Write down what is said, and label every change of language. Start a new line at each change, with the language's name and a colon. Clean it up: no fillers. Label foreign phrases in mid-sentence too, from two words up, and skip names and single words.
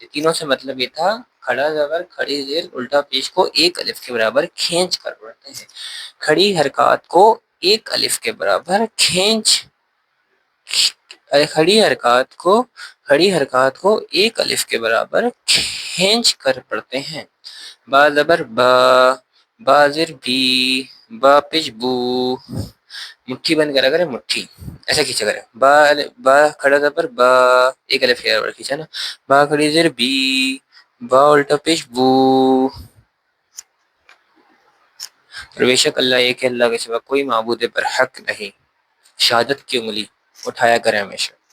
Urdu: تینوں سے مطلب یہ تھا کھڑا زبر، کھڑی زیر، الٹا پیش کو ایک الف کے برابر کھینچ کر پڑھتے ہیں. کھڑی حرکات کو ایک الف کے برابر کھڑی حرکات کو ایک الف کے برابر کھینچ کر پڑھتے ہیں. با زبر با، با زیر بی، با پیش بو. مٹھی بند کرا کرے، مٹھی ایسا کھینچا کرے. با کھڑا زبر با ایک الف کے برابر کھینچا نا، با کھڑی زیر بی، با الٹا پیش بو. اور بے شک اللہ ایک ہے، اللہ کے سوا کوئی معبود پر حق نہیں۔ شہادت کی انگلی اٹھایا کریں ہمیشہ۔